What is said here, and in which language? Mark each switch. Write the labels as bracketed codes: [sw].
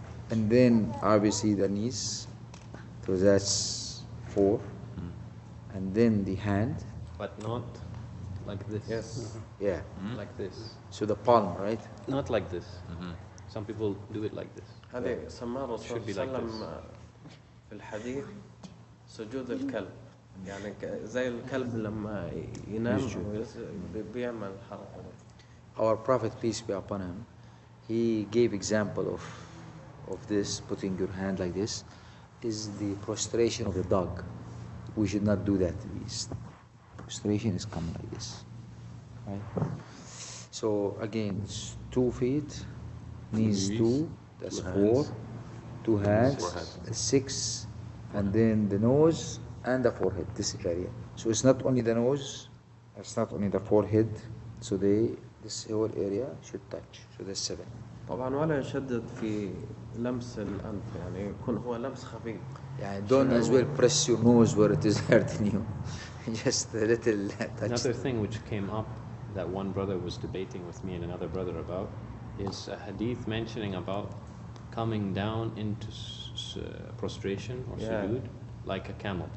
[en] And then obviously the knees, so that's 4. And then the hand. But not like this. Yes. Yeah. Like this. So the palm, right? Not like this. Some people do it like this. [ar] هذه سماه الرسول [en] Should be [ar] صلى الله [en] like [ar] عليه وسلم في الحديث سجود الكلب، يعني زي الكلب لما ينام بيعمل الحركة دي. [en] Our Prophet, peace be upon him, he gave example of this, putting your hand like this, is the prostration of the dog. We should not do that. Prostration is coming like this, right? So again, it's 2 feet, knees 2, that's 4, 2 hands, 6, and then the nose and the forehead, this area. So it's not only the nose, it's not only the forehead, so this whole area should touch, so that's 7. [ar] طبعا ولا يشدد في لمس الأنف، يعني يكون هو لمس خفيف. يعني [en] don't as well press your nose where it is hurting you. Just a little touch. Another thing which came up that one brother was debating with me and another brother about is a hadith mentioning about coming down into prostration or sujood like a camel.